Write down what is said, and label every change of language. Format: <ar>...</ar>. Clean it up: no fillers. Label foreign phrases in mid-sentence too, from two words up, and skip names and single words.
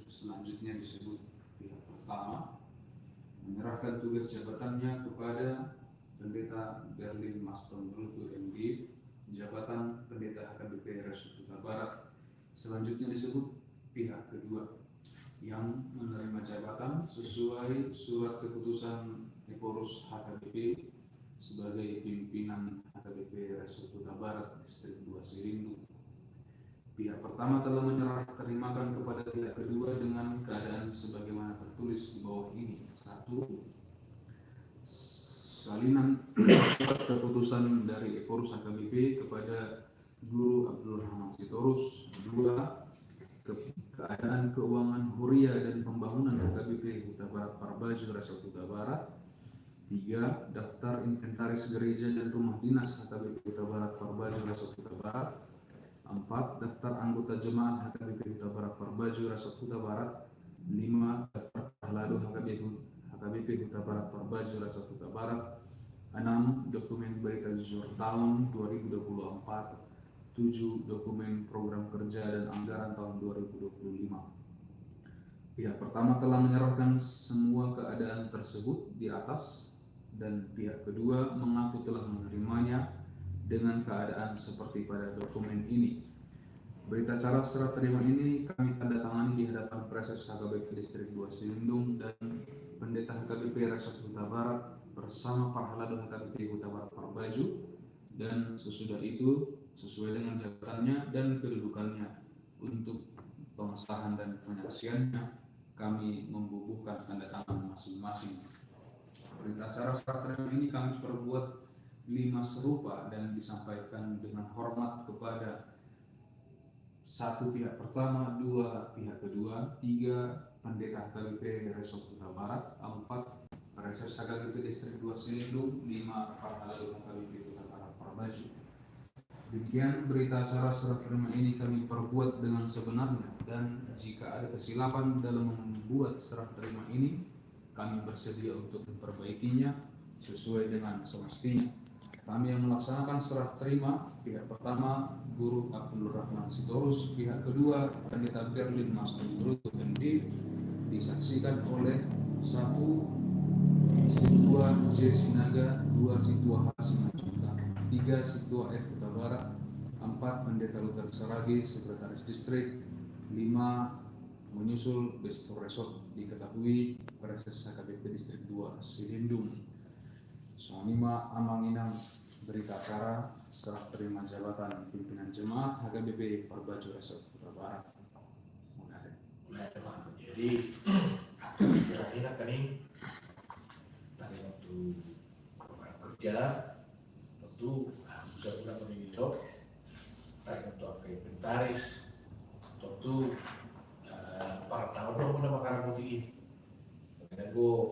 <id>Selanjutnya disebut pihak pertama menyerahkan tugas jabatannya kepada Pendeta Berlin Maston Brutu MD, jabatan Pendeta HKBP RS Huta Barat. Selanjutnya disebut pihak kedua yang menerima jabatan sesuai surat keputusan Ekorus HKBP sebagai pimpinan HKBP RS Huta Barat Distrik 2 Sirindung. Pihak pertama telah terimakan kepada pihak kedua dengan keadaan sebagaimana tertulis di bawah ini. 1. Salinan surat keputusan dari Ekorus HKBP kepada Guru Abdul Rahman Sitorus. 2. Keadaan keuangan huria dan pembangunan HKBP Huta Barat Parbaju Resort Huta Barat. 3. Daftar inventaris gereja dan rumah dinas HKBP Huta Barat Parbaju Resort Huta Barat. 4. Daftar anggota jemaat HKBP Huta Barat Parbaju Resort Huta Barat. 5. Daftar pahladu HKBP Huta Barat Parbaju Resort Huta Barat. 6. Dokumen berita jujur tahun 2024. 7. Dokumen program kerja dan anggaran tahun 2025. Pihak pertama telah menyerahkan semua keadaan tersebut di atas dan pihak kedua mengaku telah menerimanya dengan keadaan seperti pada dokumen ini. Berita acara serah terima ini kami tanda tangani di hadapan Preses HKBP Distrik 2 Sirindung dan Pendeta HKBP Resort Huta Barat bersama Parhaladu HKBP Huta Barat Parbaju, dan sesudah itu sesuai dengan jabatannya dan kedudukannya untuk pengesahan dan penyaksiannya kami membubuhkan tanda tangan masing-masing. Berita acara serah terima ini kami perbuat 5 serupa dan disampaikan dengan hormat kepada 1. Pihak pertama, 2. Pihak kedua, 3. Pendeta HKBP Resort Huta Barat, 4. Preses HKBP Distrik 2 Sirindung, 5. Parhaladu HKBP Huta Barat Parbaju. Demikian berita acara serah terima ini kami perbuat dengan sebenarnya, dan jika ada kesilapan dalam membuat serah terima ini, kami bersedia untuk memperbaikinya sesuai dengan semestinya. Kami yang melaksanakan serah terima, pihak pertama Guru Abdul Rahman Sitorus, pihak kedua Pendeta Berlin Maston Brutu MD, disaksikan oleh 1. Situa J. Sinaga, 2. Situa H. Simanjuntak, 3. Situa F. Huta Barat, 4. Pendeta Luther Saragi, Sekretaris Distrik, 5. Menyusul Bestor Resort diketahui Preses HKBP Distrik 2 Sirindung. Soalima Amanginang berita acara serah terima jabatan pimpinan jemaat HKBP Parbaju Resort Huta Barat. Jadi kira-kira tadi waktu kerja tentu bisa kita menunjuk untuk inventaris tentu para tahun pun makanan putih karena gue</id>